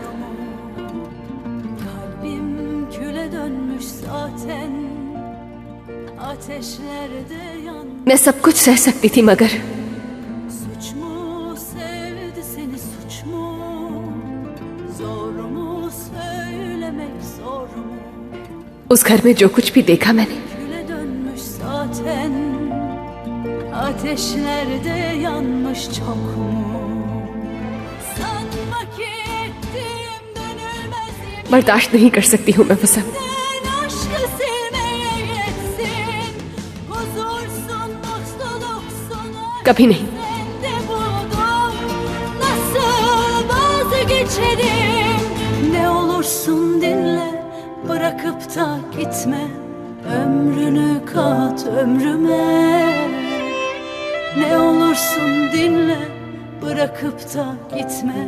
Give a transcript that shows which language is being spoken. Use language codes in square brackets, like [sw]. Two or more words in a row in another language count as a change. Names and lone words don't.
[hi] मैं सब कुछ सह सकती थी, मगर उस घर में जो कुछ भी देखा मैंने, [tr] ateşlerde yanmış çok mu? Sanma ki ettiğim dönülmez yemin, [hi] बर्दाश्त नहीं कर सकती हूँ मैं वो सब। [tr] aşkı silmeye yetsin. Huzursun, mutluluksun, [hi] कभी नहीं। [tr] sende buldum. Nasıl vazgeçerim? Ne olursun dinle, bırakıp da gitme. Ömrünü kat ömrüme. Ne olursun dinle, bırakıp da gitme.